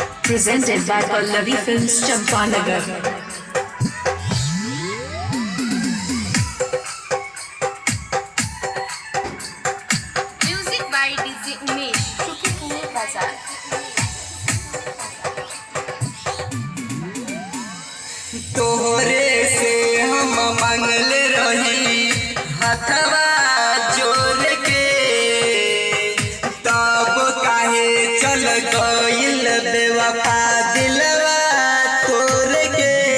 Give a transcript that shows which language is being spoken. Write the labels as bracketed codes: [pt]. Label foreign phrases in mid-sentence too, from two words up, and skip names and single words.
[en] Presented by Pallavi Films, Champanagar. Music by DJ Umesh, Shukipur Bazaar. [bho] तोहरे से हम मंगल रही हथवा जोड़ के, तब काहे चल गइल बेवफा दिलवा तोड़ के।